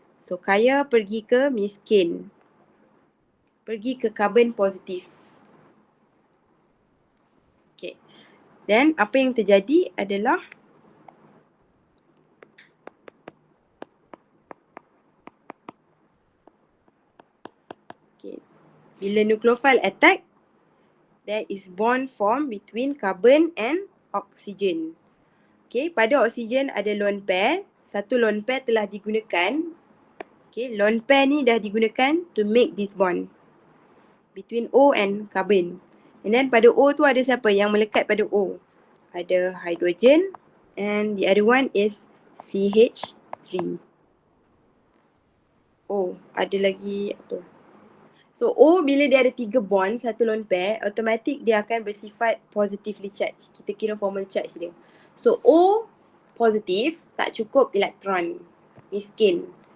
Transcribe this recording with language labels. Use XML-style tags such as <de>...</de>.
<ms>So kaya pergi ke miskin. Pergi ke carbon positif. Okay. Then apa yang terjadi adalah okay.</ms> <en>Bila nucleophile attack, there is bond form between carbon and oxygen.</en> <ms>Okay, pada oksigen ada lone pair. Satu lone pair telah digunakan.</ms> <en>Okay, lone pair</en> <ms>ni dah digunakan</ms> <en>to make this bond between O and carbon.</en> <ms>And then pada O tu ada siapa yang melekat pada O?</ms> <en>Ada hydrogen and the other one is CH3.</en> <ms>O, ada lagi apa? So O bila dia ada 3 bond, satu lone pair, automatic dia akan bersifat positively charged. Kita kira formal charge dia. So O positif, tak cukup elektron, miskin.</ms>